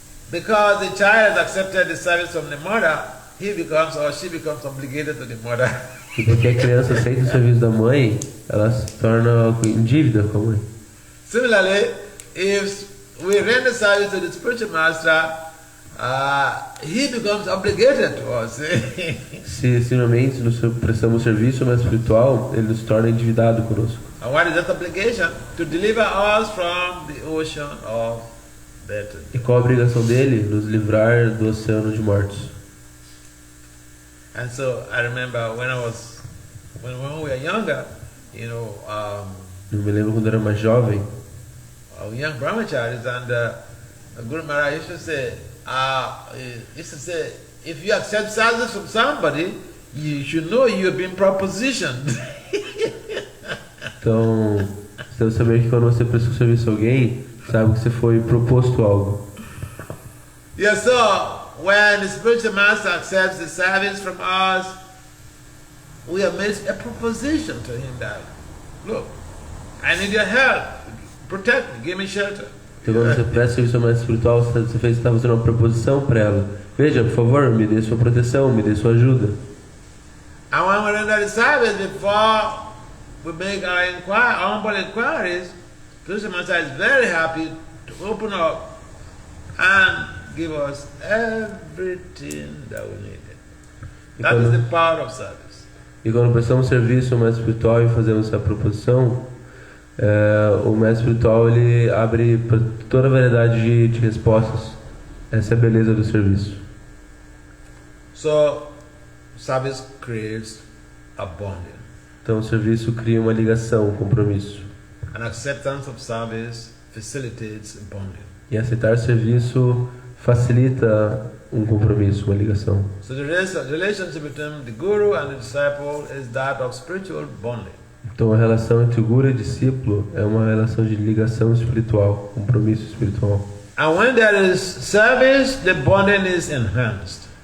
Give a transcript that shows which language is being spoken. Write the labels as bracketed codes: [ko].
[en] Because the child has accepted the service from the mother, he becomes or she becomes obligated to the mother. [pt] E porque a criança aceita o serviço da mãe, ela se torna em dívida com a mãe. [en] Similarly, if we render service to the spiritual master, he becomes obligated to us. [pt] Se finalmente nos prestamos serviço mais espiritual, ele nos torna endividado conosco. [en] And what is that obligation? To deliver us from the ocean of death. [pt] E qual a obrigação dele? Nos livrar do oceano de mortos. [en] And so I remember when we were younger, [pt] Eu me lembro quando eu era mais jovem. [en] young brahmacharis, and Guru Maharaj used to say, this is a, if you accept service from somebody, you should know you've been propositioned. [pt] Então, você deve saber que quando você presta um serviço a alguém, sabe que você foi proposto algo. [en] Yeah, so when the spiritual master accepts the service from us, we have made a proposition to him that, look, I need your help, protect me, give me shelter. [pt] Então, quando você presta serviço ao mestre espiritual, você está fazendo uma proposição para ela. Veja, por favor, me dê sua proteção, me dê sua ajuda. [en] And when we render the service, before we make our humble inquiries, spiritual master is very happy to open up and give us everything that we needed. That is the power of service. [pt] E quando prestamos serviço ao mestre espiritual e fazemos essa proposição, o mestre espiritual ele abre para toda a variedade de respostas. Essa é a beleza do serviço. [en] So, service creates a bonding. [pt] Então o serviço cria uma ligação, um compromisso. [en] An acceptance of service facilitates bonding. [pt] E aceitar serviço facilita um compromisso, uma ligação. [en] So the relationship between the guru and the disciple is that of spiritual bonding. [pt] Então a relação entre o guru e o discípulo é uma relação de ligação espiritual, compromisso espiritual. [en] And when there is service, the bonding is enhanced.